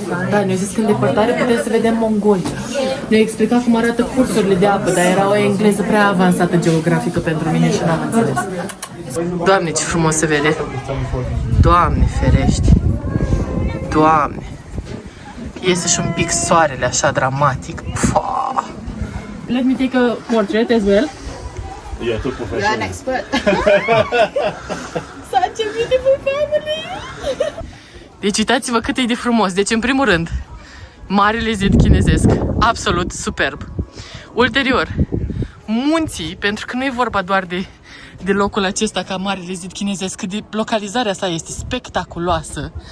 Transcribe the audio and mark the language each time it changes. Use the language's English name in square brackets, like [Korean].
[Romanian] Da, ne-au zis că în depărtare putem să vedem Mongolia. Ne-au explicat cum arată cursurile de apă, dar era o engleză prea avansată geografică pentru mine și n-am înțeles. Doamne, ce frumos se vede. Doamne, ferești. Doamne. Iese și un pic soarele așa dramatic. Pua. [English] Let me take a portrait as well. Yeah, too professional. You're an expert. Such a beautiful family. [Romanian] Deci uitați-vă cât e de frumos. Deci în primul rând, marele zid chinezesc, absolut superb. Ulterior, munții, pentru că nu e vorba doar de locul acesta ca marele zid chinezesc, cât de localizarea sa este spectaculoasă.